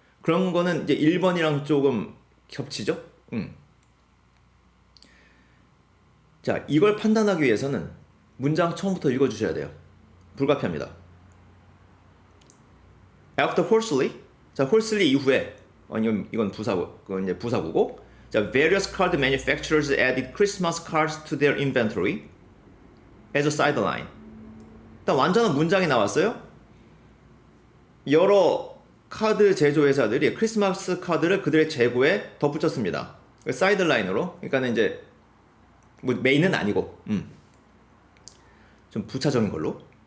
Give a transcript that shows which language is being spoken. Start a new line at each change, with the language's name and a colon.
Korean: 그런 거는 이제 1번이랑 조금 겹치죠? 자, 이걸 판단하기 위해서는 문장 처음부터 읽어주셔야 돼요. 불가피합니다.
English: After Horsley,
Korean: 자, Horsley 이후에 이건 부사고, 그건 이제 부사구고.
English: 자, various card manufacturers added Christmas cards to their inventory as a sideline.
Korean: 일단 완전한 문장이 나왔어요. 여러 카드 제조회사들이 크리스마스 카드를 그들의 재고에 덧붙였습니다. 사이드라인으로. 그러니까 이제 뭐 메인은 아니고 좀 부차적인 걸로.